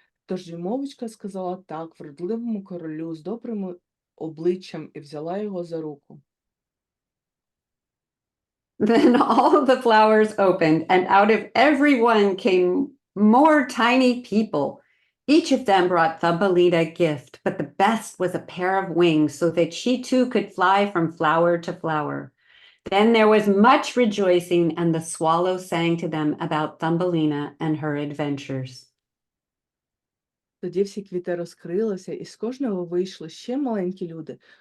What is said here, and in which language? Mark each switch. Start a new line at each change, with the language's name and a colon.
Ukrainian: Тож дюймовочка сказала так вродливому королю з добрим обличчям і взяла його за руку.
English: Then all the flowers opened, and out of every one came more tiny people. Each of them brought Thumbelina a gift, but the best was a pair of wings so that she too could fly from flower to flower. Then there was much rejoicing, and the swallow sang to them about Thumbelina and her adventures.
Ukrainian: Тоді всі квіти розкрилися, і з кожного вийшли ще маленькі люди.